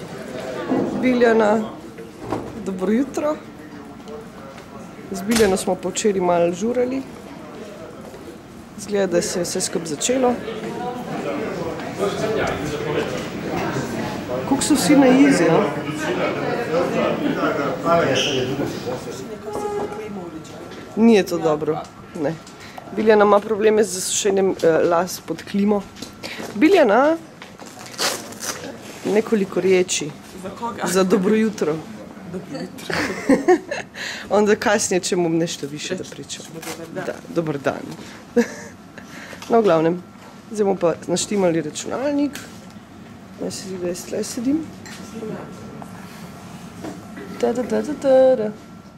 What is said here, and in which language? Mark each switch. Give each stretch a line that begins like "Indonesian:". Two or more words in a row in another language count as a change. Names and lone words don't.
Slovenian: Biljana, dobro jutro. Z Biljano smo pa včeraj malo žurali. Zgleda, da se je vse skupaj začelo. Kako so vsi na izi, no?
Bosnian: Nije to dobro, ne.
Slovenian: Biljana ima probleme z zasušenjem las pod klimo.
Bosnian: Biljana, nekoliko riječi. Za koga? Za dobro jutro. Dobro jutro. Onda kasnije ćemo nešto više da pričamo. Da, dobar dan.
Slovenian: No, v glavnem, zdaj bomo pa naštimali računalnik. Naj se zdi, da jaz tle sedim. Da.